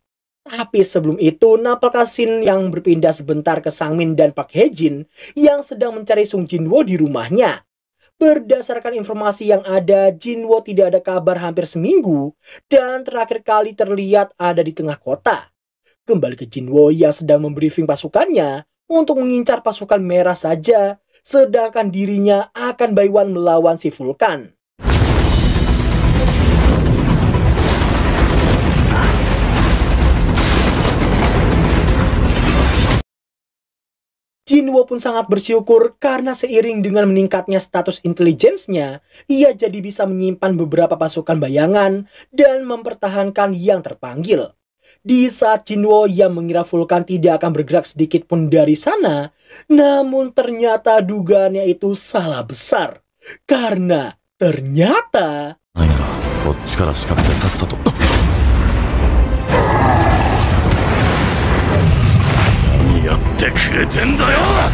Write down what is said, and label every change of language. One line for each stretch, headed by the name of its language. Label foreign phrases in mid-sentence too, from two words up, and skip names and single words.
Indonesian: Tapi sebelum itu, nampaknya scene yang berpindah sebentar ke Sangmin dan Park Hae-jin yang sedang mencari Sung Jinwo di rumahnya. Berdasarkan informasi yang ada, Jinwo tidak ada kabar hampir seminggu dan terakhir kali terlihat ada di tengah kota. Kembali ke Jinwo yang sedang membriefing pasukannya untuk mengincar pasukan merah saja, sedangkan dirinya akan
English: by one
Indonesian: melawan si Vulkan. Jinwo pun sangat bersyukur karena seiring dengan meningkatnya status intelijensinya, ia jadi bisa menyimpan beberapa pasukan bayangan dan mempertahankan yang terpanggil. Di saat Jinwo yang mengira Vulkan tidak akan bergerak sedikit pun dari sana, namun ternyata dugaannya itu salah besar. Karena ternyata...
Japanese: ないならこっちから仕掛けてさっさと。何やってくれてんだよ。